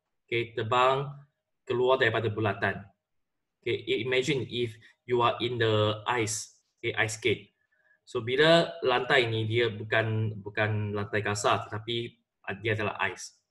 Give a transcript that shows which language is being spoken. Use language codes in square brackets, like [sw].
[ms] Okay, terbang keluar daripada bulatan. [en] Okay, imagine if you are in the ice, okay, ice skate. [ms] So bila lantai ni dia bukan lantai kasar, tetapi dia adalah ice.